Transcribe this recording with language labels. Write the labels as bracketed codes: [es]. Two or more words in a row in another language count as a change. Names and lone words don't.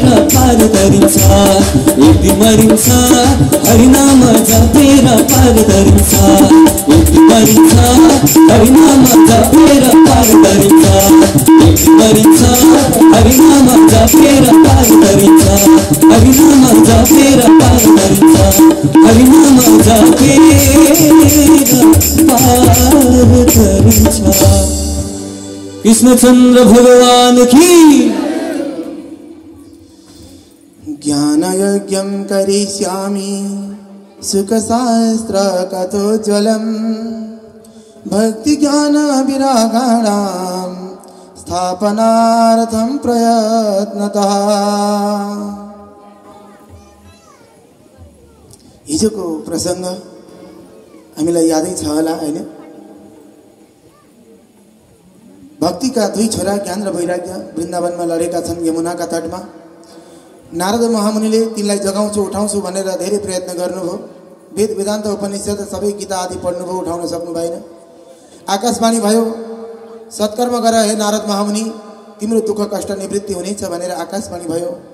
[ne] पार गरिन्छ यति मरिन्छ हरिनाम जपेर पार गरिन्छ यति मरिन्छ हरिनाम जपेर पार गरिन्छ यति मरिन्छ हरिनाम जपेर पार गरिन्छ हरिनाम जपेर पार गरिन्छ हरिनाम जपेर पार गरिन्छ कृष्णचन्द्र भगवान की [sa] ज्ञान यज्ञं करिष्यामि सुखशास्त्र कथोज्वलं भक्ति ज्ञान विरागाणां स्थापनार्थं प्रयत्नतः [ne] हिजोको प्रसंग हामीलाई यादै छ होला हैन भक्तिका दुई छोरा ज्ञान र वैराग्य वृन्दावनमा लडेका छन् यमुनाका तटमा नारद महामुनिले तिनलाई जगाउँछु उठाउँछु भनेर धेरै प्रयत्न गर्नुभयो वेद वेदान्त उपनिषद सबै गीता आदि पढ्नुभयो उठाउन सक्नु भएन आकाशवाणी भयो सत्कर्म गर हे नारद महामुनि तिम्रो दुःख कष्ट निवृत्ति हुनेछ भनेर आकाशवाणी भयो